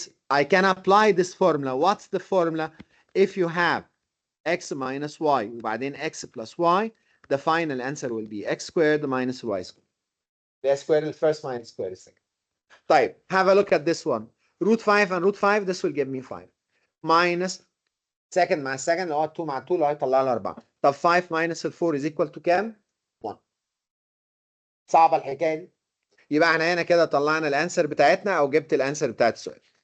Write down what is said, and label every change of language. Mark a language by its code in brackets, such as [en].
[en] I can apply this formula. What's the formula? If you have x minus y وبعدين x plus y, the final answer will be x squared minus y squared. The square is first minus square is second. طيب have a look at this one. Root 5 and root 5, this will give me 5. [ar] Minus second مع second اللي هو 2 مع 2 اللي هو هيطلع لي 4. [en] طب 5 minus 4 is equal to كام؟ 1. [ar] صعبة الحكاية دي. يبقى احنا هنا كده طلعنا الانسر بتاعتنا او جبت الانسر بتاعت السؤال.